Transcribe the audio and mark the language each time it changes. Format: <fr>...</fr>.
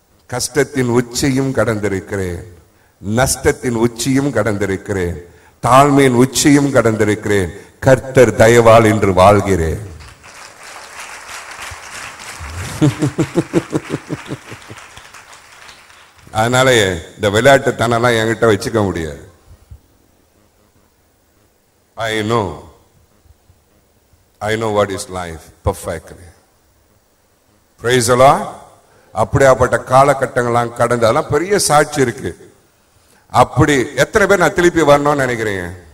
<ta>கஷ்டத்தின் உச்சியும் கடந்திருக்கிறேன், நஷ்டத்தின் உச்சியும் கடந்திருக்கிறேன், தாழ்மையின் உச்சியும் கடந்திருக்கிறேன். கர்த்தர் தயவால் இன்று வாழ்கிறேன். அதனால இந்த விளையாட்டுத்தனெல்லாம் என்கிட்ட வச்சுக்க முடியாது.</ta> <en>I know what is life perfectly. Praise the Lord.</en> <ta>அப்படியாப்பட்ட காலகட்டங்கள்லாம் கடந்து அதெல்லாம் பெரிய சாட்சி இருக்கு. அப்படி எத்தனை பேர் நான் திருப்பி வரணும்னு நினைக்கிறீங்க?</ta>